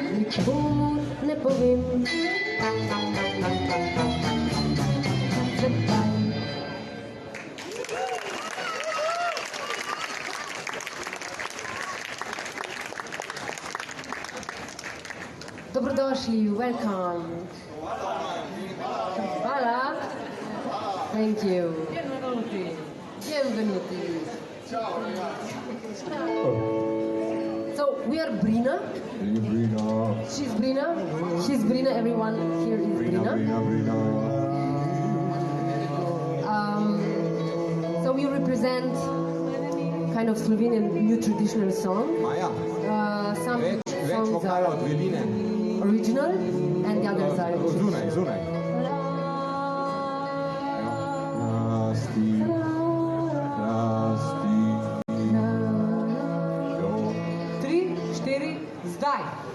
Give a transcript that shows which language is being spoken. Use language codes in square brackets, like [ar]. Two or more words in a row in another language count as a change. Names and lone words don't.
[sl] komu ne povem. Zakaj? Dobrodošli, welcome. Hvala. [en] Thank you. Bienvenuti. So we are Brina. She's Brina. She's Brina. Everyone here is Brina. So we represent kind of Slovenian new traditional song. Some songs are original and the others are [sl] Zunaj. Tri, štiri, zdaj.